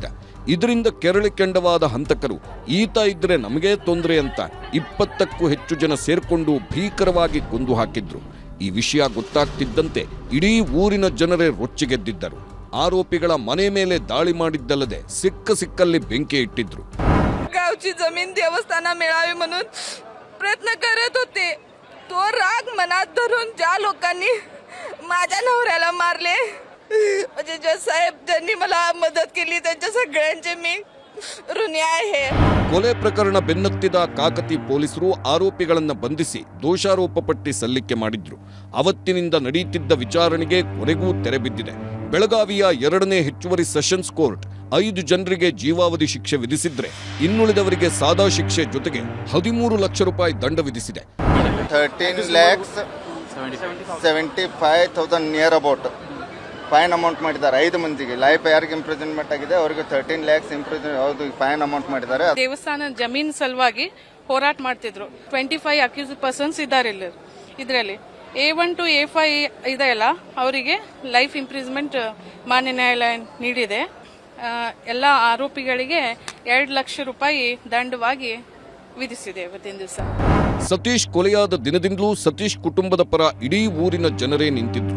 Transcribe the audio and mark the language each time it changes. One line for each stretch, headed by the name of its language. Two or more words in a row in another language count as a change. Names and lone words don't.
Kannada: ಇದರಿಂದ ಕೆರಳಿ ಕೆಂಡವಾದ ಹಂತಕರು ಈತ ಇದ್ರೆ ನಮಗೇ ತೊಂದರೆ ಅಂತ 20ಕ್ಕೂ ಹೆಚ್ಚು ಜನ ಸೇರ್ಕೊಂಡು ಭೀಕರವಾಗಿ ಕೊಂದು ಹಾಕಿದ್ರು. ಈ ವಿಷಯ ಗೊತ್ತಾಗ್ತಿದ್ದಂತೆ ಇಡೀ ಊರಿನ ಜನರೇ ರೊಚ್ಚಿಗೆದ್ದಿದ್ದರು. ಆರೋಪಿಗಳ ಮನೆ ಮೇಲೆ ದಾಳಿ ಮಾಡಿದ್ದಲ್ಲದೆ ಸಿಕ್ಕಲ್ಲಿ ಬೆಂಕಿ ಇಟ್ಟಿದ್ರು.
Marathi: गावची जमीन देवस्थाना मिळावी म्हणून प्रयत्न करत होते. तो राग मनात धरून ज्या लोकांनी माझ्या नवऱ्याला मारले, म्हणजे जे साहेब ज्यांनी मला मदत केली त्यांच्या सगळ्यांचे मी ऋणी आहे.
Kannada: ಕೊಲೆ ಪ್ರಕರಣ ಬೆನ್ನತ್ತಿದ ಕಾಕತಿ ಪೊಲೀಸರು ಆರೋಪಿಗಳನ್ನ ಬಂಧಿಸಿ ದೋಷಾರೋಪ ಪಟ್ಟಿ ಸಲ್ಲಿಕೆ ಮಾಡಿದ್ರು. ಅವತ್ತಿನಿಂದ ನಡೆಯುತ್ತಿದ್ದ ವಿಚಾರಣೆಗೆ ಕೊನೆಗೂ ತೆರೆ ಬಿದ್ದಿದೆ. ಬೆಳಗಾವಿಯ 2ನೇ ಹೆಚ್ಚುವರಿ ಸೆಷನ್ಸ್ ಕೋರ್ಟ್ 5 ಜನರಿಗೆ ಜೀವಾವಧಿ ಶಿಕ್ಷೆ ವಿಧಿಸಿದ್ರೆ ಇನ್ನುಳಿದವರಿಗೆ ಸಾದಾ ಶಿಕ್ಷೆ ಜೊತೆಗೆ 13 ಲಕ್ಷ ರೂಪಾಯಿ ದಂಡ ವಿಧಿಸಿದೆ. 13,75,000
English: near about fine amount
Kannada: ಮಾಡಿದ್ದಾರೆ. 5 ಮಂದಿಗೆ ಲೈಫ್ ಯಾರಿಗೆ ಇಂಪ್ರಿಸನ್ಮೆಂಟ್ ಆಗಿದೆ ಅವರಿಗೆ 13 lakhs
English: fine amount
Kannada: ಮಾಡಿದ್ದಾರೆ. ದೇವಸ್ಥಾನ ಜಮೀನ್ ಸಲುವಾಗಿ ಹೋರಾಟ ಮಾಡ್ತಿದ್ರು. 25
English: accuse persons
Kannada: ಇದ್ದಾರೆ ಇದರಲ್ಲಿ.
English: A1 to A5
Kannada: ಇದೆಯಲ್ಲ ಅವರಿಗೆ
English: life imprisonment
Kannada: ಮಾನ್ಯ ನ್ಯಾಯಾಲಯ ನೀಡಿದೆ. ಎಲ್ಲ ಆರೋಪಿಗಳಿಗೆ 2 ಲಕ್ಷ ರೂಪಾಯಿ ದಂಡವಾಗಿ ವಿಧಿಸಿದೆ ಇವತ್ತಿನ ದಿವಸ. ಸತೀಶ್ ಕೊಲೆಯಾದ ದಿನದಿಂದಲೂ ಸತೀಶ್ ಕುಟುಂಬದ ಪರ ಇಡೀ ಊರಿನ ಜನರೇ ನಿಂತಿದ್ರು.